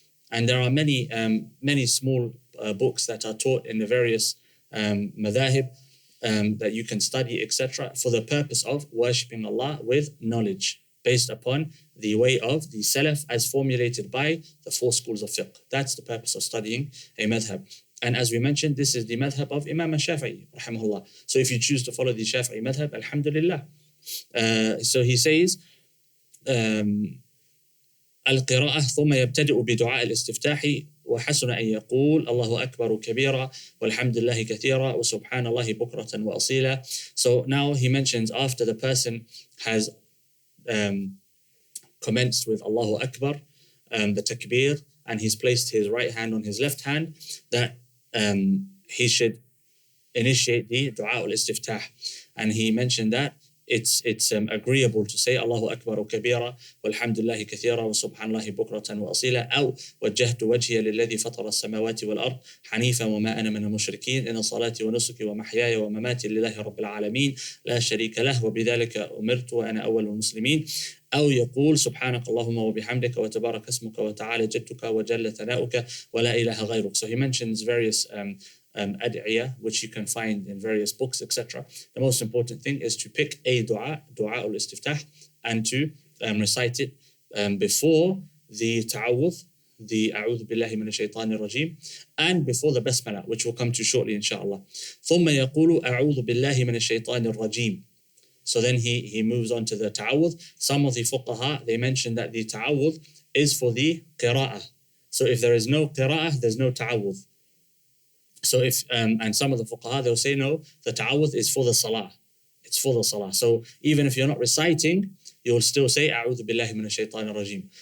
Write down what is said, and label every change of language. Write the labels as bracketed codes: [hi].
[en] And there are many small books that are taught in the various madhahib that you can study, etc., for the purpose of worshipping Allah with knowledge based upon the way of the Salaf as formulated by the four schools of fiqh. That's the purpose of studying a madhab. And as we mentioned, this is the madhab of Imam Shafi'i, rahimahullah. So if you choose to follow the Shafi'i madhab, alhamdulillah. So he says, [ar] القراءة ثم يبتدئ بدعاء الاستفتاح وحسن أن يقول الله أكبر كبيرا والحمد لله كثيرا وسبحان الله بكرة وأصيلا. [en] So now he mentions after the person has commenced with Allahu Akbar, the takbir, and he's placed his right hand on his left hand, that he should initiate the dua al-istiftah. And he mentioned that it's agreeable to say [ar] Allahu Akbar kabira walhamdulillahi kathira wa subhanallahi bukratan wa asila أو وجهت وجهي للذي فطر السماوات والأرض حنيفا وما أنا من المشركين إن صلاتي ونسكي ومحياي ومماتي لله رب العالمين لا شريك له وبذلك أمرت وأنا أول المسلمين. أو يقول سبحانك اللهم وبحمدك وتبارك اسمك وتعالى جدك وجل ثناؤك ولا إله غيرك. [en] So he mentions various ad'iyah, which you can find in various books, etc. The most important thing is to pick a dua al-istiftah, and to recite it before the ta'awudh, the a'udhu billahi minash shaitanir rajim, and before the basmala, which we'll come to shortly, inshallah. [ar] ثم يقول أعوذ بالله من الشيطان الرجيم. [en] So then he moves on to the ta'awudh. Some of the fuqaha, they mention that the ta'awudh is for the qira'ah. So if there is no qira'ah, there's no ta'awudh. So if, and some of the fuqaha, they'll say, no, the ta'awudh is for the salah. It's for the salah. So even if you're not reciting, you'll still say, A'udhu billahi minash shaitanir rajim.